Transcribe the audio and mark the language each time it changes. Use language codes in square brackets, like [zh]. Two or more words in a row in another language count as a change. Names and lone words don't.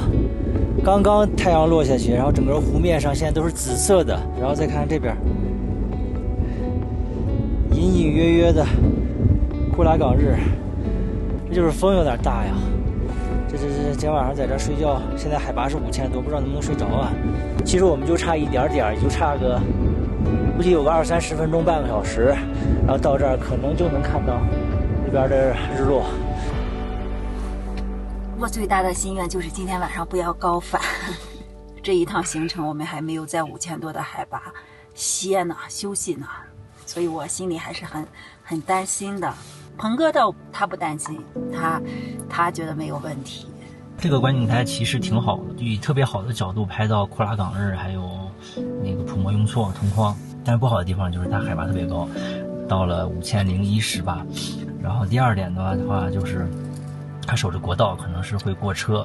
[zh] 剛剛太陽落下去，然後整個湖面上現在都是紫色的，然後再看看這邊，隱隱約約的庫拉岗日，這就是風有點大呀。這今天晚上在這兒睡覺，現在海拔是5000多，不知道能不能睡着啊。其實我們就差一點點，也就差個估計有個20-30分鐘，半個小時，然後到這兒可能就能看到這邊的日落。我最大的心願就是今天晚上不要高反。這一趟行程我們還沒有在5000多的海拔歇呢，休息呢，所以我心裡還是很擔心的。鹏哥倒他不擔心，他覺得沒有問題。這個觀景台其實挺好的，以特別好的角度拍到庫拉岗日還有那個普摩雍措同框。但是不好的地方就是它海拔特別高，到了501018。然後第二點的話就是它守着国道，可能是會過車。